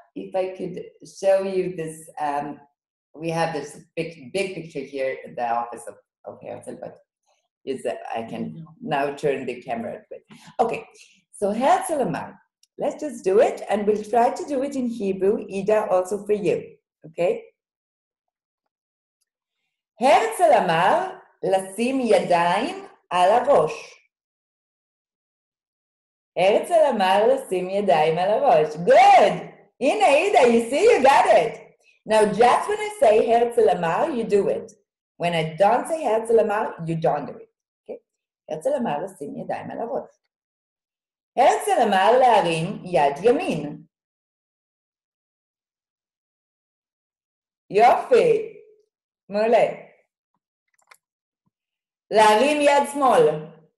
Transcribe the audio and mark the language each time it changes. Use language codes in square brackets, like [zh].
[en] If I could show you this, we have this big picture here in the office of Herzl, but I can now turn the camera. Okay, so Herzl Amar. Let's just do it, and we'll try to do it in Hebrew, Ida, also for you, okay? [he] Herzl אמר לשים ידיים על הראש. הרצל אמר לשים ידיים על הראש. [en] Good! [he] הנה, [en] Ida, you see, you got it. Now, just when I say [he] הרצל אמר, [en] you do it. When I don't say [he] הרצל אמר, [en] you don't do it. Okay? [he] הרצל אמר לשים ידיים על הראש. הרצל אמר להרים יד ימין. יופי. מעולה. להרים יד שמאל.